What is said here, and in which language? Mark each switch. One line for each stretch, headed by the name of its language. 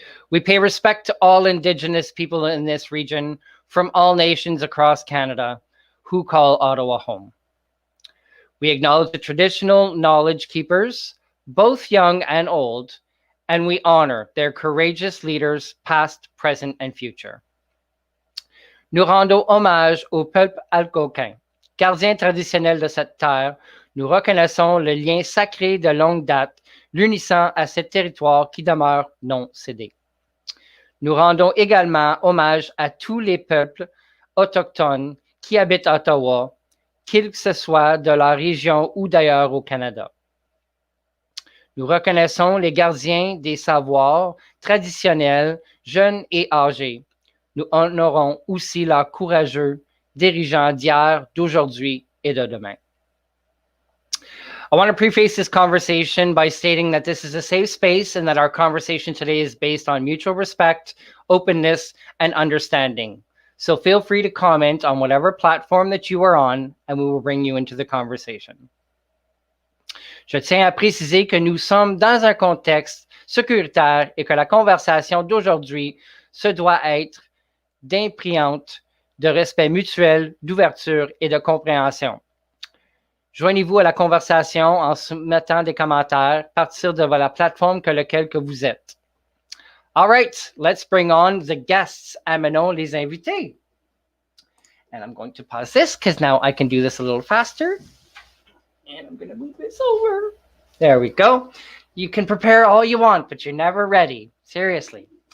English: We pay respect to all Indigenous people in this region from all nations across Canada who call Ottawa home. We acknowledge the traditional knowledge keepers, both young and old, and we honor their courageous leaders, past, present, and future.
French: Nous rendons hommage au peuple algonquin, gardien traditionnel de cette terre. Nous reconnaissons le lien sacré de longue date, l'unissant à ce territoire qui demeure non cédé. Nous rendons également hommage à tous les peuples autochtones qui habitent Ottawa, qu'ils que ce soit de la région ou d'ailleurs au Canada. Nous reconnaissons les gardiens des savoirs traditionnels, jeunes et âgés. Nous honorons aussi leurs courageux dirigeants d'hier, d'aujourd'hui, et de demain.
English: I want to preface this conversation by stating that this is a safe space and that our conversation today is based on mutual respect, openness, and understanding. So feel free to comment on whatever platform that you are on, and we will bring you into the conversation.
French: Je tiens à préciser que nous sommes dans un contexte sécuritaire et que la conversation d'aujourd'hui se doit être d'imprégnante de respect mutuel, d'ouverture et de compréhension. Joignez-vous à la conversation en soumettant des commentaires à partir de la plateforme que vous êtes.
English: All right, let's bring on the guests.
French: Amenons les invités.
English: And I'm going to pause this because now I can do this a little faster. And I'm going to move this over. There we go. You can prepare all you want, but you're never ready. Seriously.